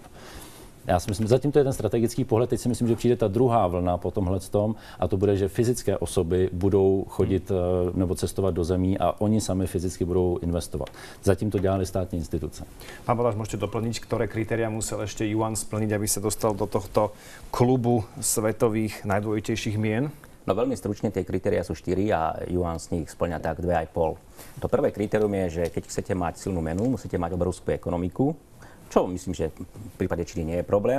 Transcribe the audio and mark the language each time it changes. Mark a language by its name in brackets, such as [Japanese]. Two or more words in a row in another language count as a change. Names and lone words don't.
[Czech] Já si myslím, zatím to je ten strategický pohled, teď si myslím, že přijde ta druhá vlna po tomhletom a to bude, že fyzické osoby budou chodit nebo cestovat do zemí a oni sami fyzicky budou investovat. Zatím to dělali státní instituce. [Slovak] Pán Balaš, môžete doplniť, ktoré kritéria musel ešte yuan splniť, aby sa dostal do tohto klubu svetových najdôležitejších mien? No veľmi stručne tie kritériá sú 4 a yuan z nich spĺňa tak 2,5. To prvé kritérium je, že keď chcete mať silnú menu, musíte mať obrovskú ekonomiku, čo myslím, že v prípade Číny nie je problém.